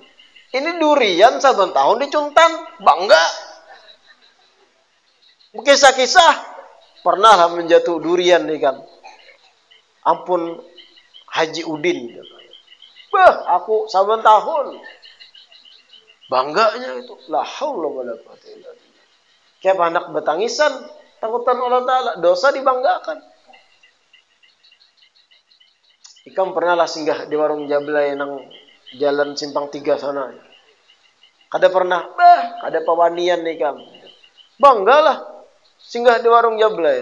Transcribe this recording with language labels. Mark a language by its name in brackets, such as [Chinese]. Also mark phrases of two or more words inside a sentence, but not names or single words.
[Banjar] Ini durian saben tahun dicuntan, bangga. Kisah-kisah pernah lah menjatuh durian nih kan. Ampun Haji Udin. Aku saben tahun. Bangganya itu. [Arabic] لا حول ولا قوة إلا بالله. [Banjar] Kayak anak betangisan, takutan Allah Ta'ala, dosa dibanggakan. Ikam pernah lah singgah di warung Jablay nang Jalan Simpang 3 sana. Kada pernah, kada pawanian nih kam. Banggalah singgah di warung Jablay.